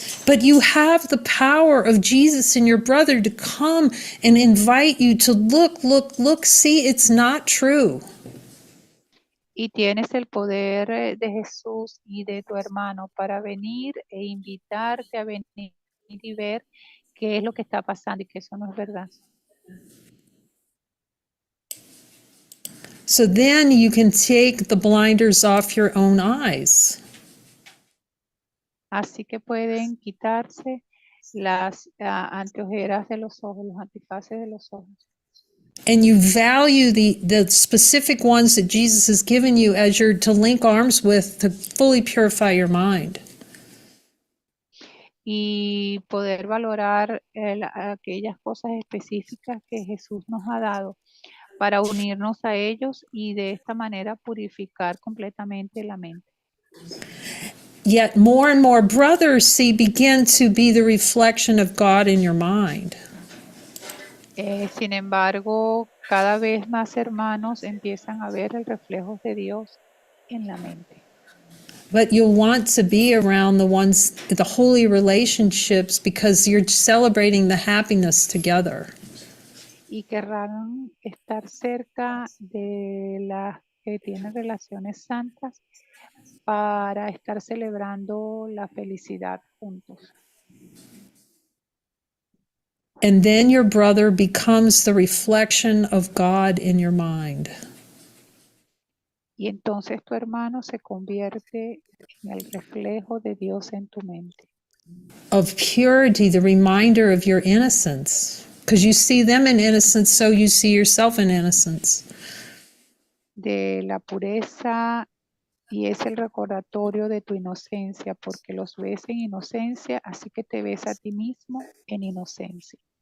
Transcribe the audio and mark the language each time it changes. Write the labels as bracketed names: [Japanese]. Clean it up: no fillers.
[English] But you have the power of Jesus and your brother to come and invite you to look, see, it's not true. [Spanish] Y tienes el poder de Jesús y de tu hermano para venir e invitarte a venir y ver qué es lo que está pasando y que eso no es verdad. [English] So then you can take the blinders off your own eyes. [Spanish] Así que pueden quitarse las anteojeras de los ojos, los antifaces de los ojos. [English] And you value the specific ones that Jesus has given you as you're to link arms with to fully purify your mind. [Spanish] Y poder valorar aquellas cosas específicas que Jesús nos ha dado para unirnos a ellos y de esta manera purificar completamente la mente. [English] Yet more and more brothers begin to be the reflection of God in your mind. [Spanish] Sin embargo, cada vez más hermanos empiezan a ver el reflejo de Dios en la mente. [English] But you'll want to be around the holy relationships because you're celebrating the happiness together. [Spanish] Y querrán estar cerca de las que tienen relaciones santas para estar celebrando la felicidad juntos. [English] And then your brother becomes the reflection of God in your mind. [Spanish] Y entonces tu hermano se convierte en el reflejo de Dios en tu mente. [English] Of purity, the reminder of your innocence. Because you see them in innocence, so you see yourself in innocence. [Spanish] De la pureza, y es el recordatorio de tu inocencia, porque los ves en inocencia, así que te ves a ti mismo en inocencia.